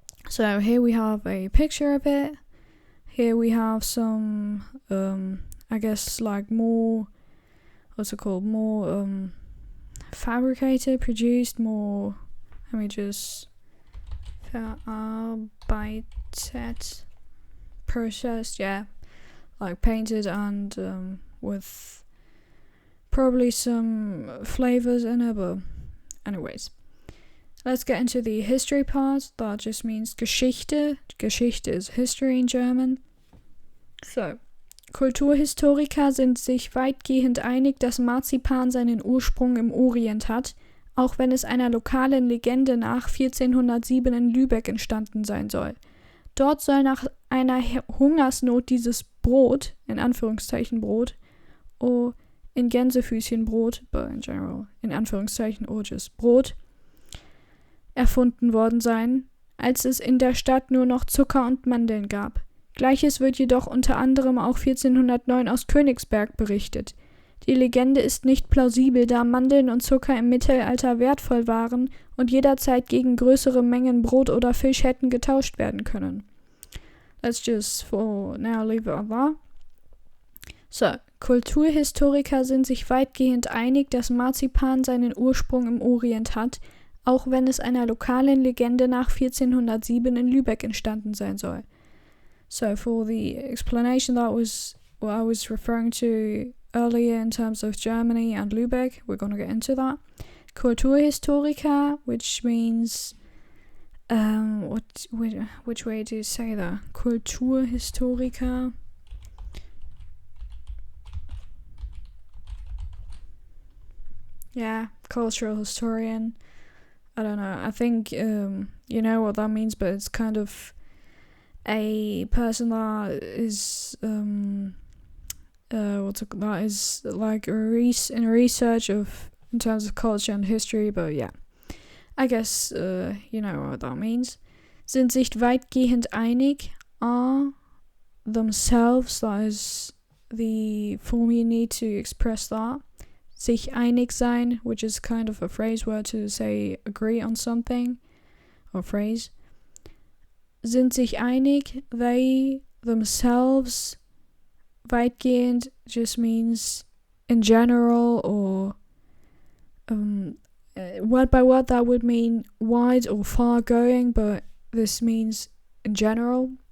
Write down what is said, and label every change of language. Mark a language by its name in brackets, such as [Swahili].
[English] So here we have a picture of it. Here we have some, I guess like more, more fabricated, produced, more, let me just, verarbeitet, processed, yeah, like painted and with probably some flavors in it, but anyways. Let's get into the history part. That just means Geschichte. Geschichte is history in German. [German] So, Kulturhistoriker sind sich weitgehend einig, dass Marzipan seinen Ursprung im Orient hat, auch wenn es einer lokalen Legende nach 1407 in Lübeck entstanden sein soll. Dort soll nach einer Hungersnot dieses Brot, in Anführungszeichen Brot, in Gänsefüßchen Brot, [English] but in general, [German] in Anführungszeichen, just Brot, erfunden worden sein, als es in der Stadt nur noch Zucker und Mandeln gab. Gleiches wird jedoch unter anderem auch 1409 aus Königsberg berichtet. Die Legende ist nicht plausibel, da Mandeln und Zucker im Mittelalter wertvoll waren und jederzeit gegen größere Mengen Brot oder Fisch hätten getauscht werden können. [English] Let's just for now leave it at that. [German] So, Kulturhistoriker sind sich weitgehend einig, dass Marzipan seinen Ursprung im Orient hat, auch wenn es einer lokalen Legende nach 1407 in Lübeck entstanden sein soll. [English] So for the explanation, that was what I was referring to earlier in terms of Germany and Lübeck. We're going to get into that. Kulturhistoriker, which means which way do you say that? [German] Kulturhistoriker. [English] Yeah, cultural historian. I don't know. I think you know what that means, but it's kind of a person that is that is like in research of in terms of culture and history. But yeah, I guess you know what that means. [German] Sind sich weitgehend einig [English] are themselves. That is the form you need to express that. [German] Sich einig sein, [English] which is kind of a phrase word to say agree on something, or phrase. [German] Sind sich einig, [English] they themselves, weitgehend just means in general, or word by word that would mean wide or far going, but this means in general.